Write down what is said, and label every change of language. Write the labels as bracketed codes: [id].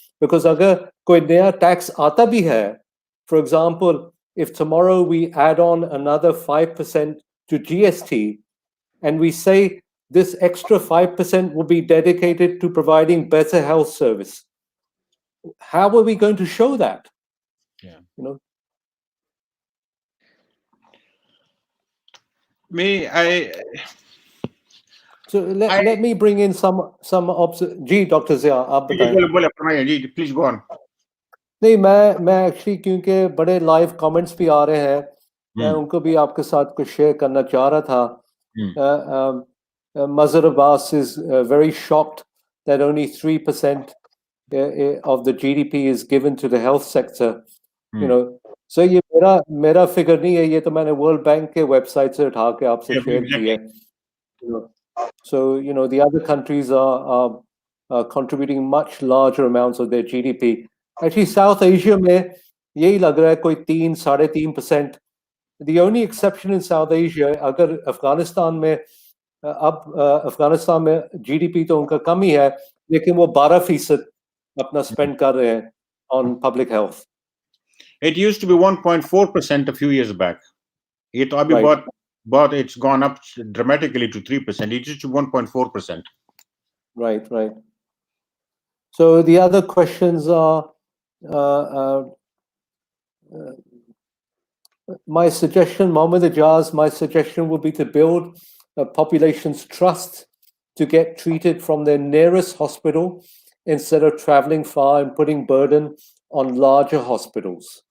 [en] Because [hi] अगर कोई नया tax आता भी है, [en] for example, if tomorrow we add on another 5% to GST, and we say this extra 5% will be dedicated to providing better health service, how are we going to show that? Yeah. You know. So let me bring in some [hi] ji doctor Zia आप बताएं. [en] Please go on. [hi] नहीं मैं actually क्योंकि बड़े live comments भी आ रहे हैं, मैं उनको भी आपके साथ कुछ शेयर करना चाह रहा था. [en] Mazhar Abbas is very shocked that only 3% of the GDP is given to the health sector. You know, so [hi] ये मेरा फिगर नहीं है, ये तो मैंने वर्ल्ड बैंक के वेबसाइट से उठा के आपसे शेयर किया है. [en] So you know the other countries are contributing much larger amounts of their GDP. [hi] Actually, South Asia में यही लग रहा है कोई 3-3.5%. [en] The only exception in South Asia, [hi] अगर अफगानिस्तान में अब अफगानिस्तान में GDP तो उनका कम ही है, लेकिन वो 12% अपना स्पेंड कर रहे हैं [en] on public health. It used to be 1.4% a few years back. It it's gone up dramatically to 3%. It used to 1.4%. Right. So the other questions are, my suggestion, Mohammed Ijaz, my suggestion would be to build a population's trust to get treated from their nearest hospital instead of traveling far and putting burden on larger hospitals.